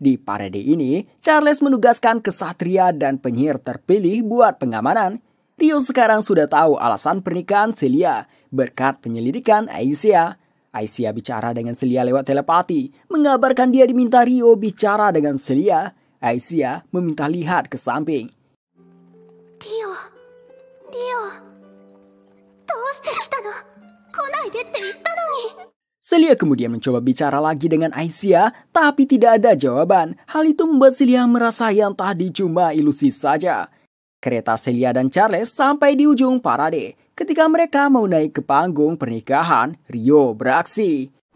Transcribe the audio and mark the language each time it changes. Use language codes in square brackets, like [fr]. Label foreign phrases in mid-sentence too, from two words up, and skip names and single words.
[id] Di parade ini, Charles menugaskan kesatria dan penyihir terpilih buat pengamanan. Rio sekarang sudah tahu alasan pernikahan Celia berkat penyelidikan Aicia. Aicia bicara dengan Celia lewat telepati, mengabarkan dia diminta Rio bicara dengan Celia. Aicia meminta lihat ke samping. [ja] Rio, どうして来たの？来ないでって言ったのに。 [id] Celia kemudian mencoba bicara lagi dengan Aicia, tapi tidak ada jawaban. Hal itu membuat Celia merasa yang tadi cuma ilusi saja. Kereta Celia dan Charles sampai di ujung parade. Ketika mereka mau naik ke panggung pernikahan, Rio beraksi.